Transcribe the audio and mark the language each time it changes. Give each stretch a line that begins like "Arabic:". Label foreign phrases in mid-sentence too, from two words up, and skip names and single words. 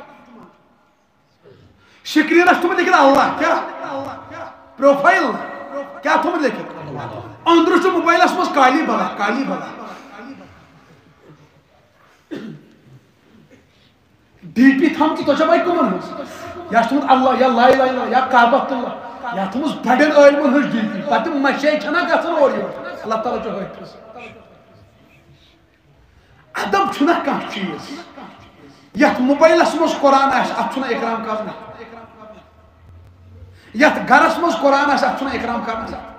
Kashmiri: سکریٖنس تھوٚمُت لیکھِتھ اللہ کیٛاہ پروفایل کیٛاہ تھوٚمُت لیکھِتھ أنٛدرٕ چھُ موبایلس منٛز کالی بلا کالی بلا ڈی پی تھٲمژٕ تۄہہِ چھا پاے کٕمن ہٕنٛز یا چھُ تھوٚمُت اللہ یا
Arabic: لا اِلہَ اِلَّا
Kashmiri: یا کعبۃ اللہ یا تھٲمٕژ بڑٮ۪ن عٲلمن ہٕنٛز ڈی پی پتہٕ تِم مشٲیہِ چھنا گژھان اورٕ یورٕ اللہ تعالیٰ چھُ حٲفِظ ادب چھُنہ کانٛہہ چیٖز یتھ موبایلس منٛز قرآن آسہِ اتھ چھُنہ اکرام کرُن یتھ گرس منٛز قرآن آسہِ اتھ چھُنہ اکرام کرُن